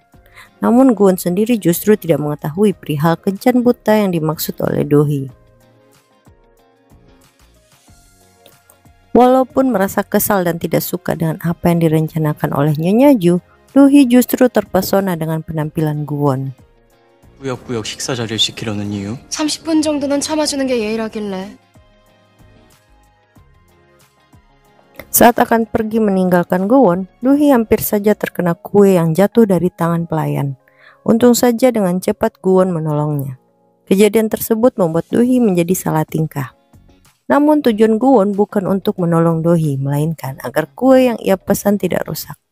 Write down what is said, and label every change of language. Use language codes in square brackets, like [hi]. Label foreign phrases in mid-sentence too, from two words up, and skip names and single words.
[id] Namun Gu-won sendiri justru tidak mengetahui perihal kencan buta yang dimaksud oleh Do-hee. Walaupun merasa kesal dan tidak suka dengan apa yang direncanakan oleh Nyonya Ju, Do-hee justru terpesona dengan penampilan Gu-won. [ko] 꾸역꾸역 식사 자리를 지키려는 이유? 30분 정도는 참아주는 게 예의라길래. [id] Saat akan pergi meninggalkan Gu-won, Do-hee hampir saja terkena kue yang jatuh dari tangan pelayan. Untung saja dengan cepat Gu-won menolongnya. Kejadian tersebut membuat Do-hee menjadi salah tingkah. Namun tujuan Gu-won bukan untuk menolong Do-hee, melainkan agar kue yang ia pesan tidak rusak.